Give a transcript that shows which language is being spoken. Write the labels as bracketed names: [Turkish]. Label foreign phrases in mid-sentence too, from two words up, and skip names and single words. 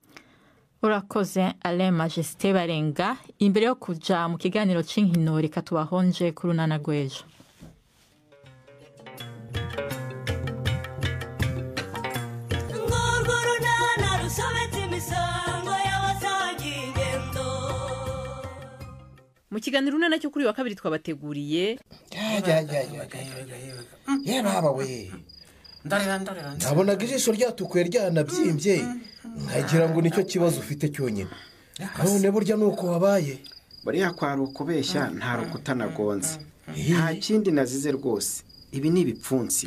[Rundi] Urakoze Alain Majesté Barenga. Imbere yo kuja mu kiganiro c'inkino reka tubahonje ku runana rw'ejo. [Kinyarwanda] Mu kiganiro unana cyo kuri wa kabiri twabateguriye ye baba we nabonaga ijisho ryatukuye ryanabyimbye nkagira ngo nicyo kibazo ufite cyonyine none burya nuko wabaye buriya kwari ukubeshya nta rukuta nagonze nta kindi nazize rwose ibi ni ibipfunsi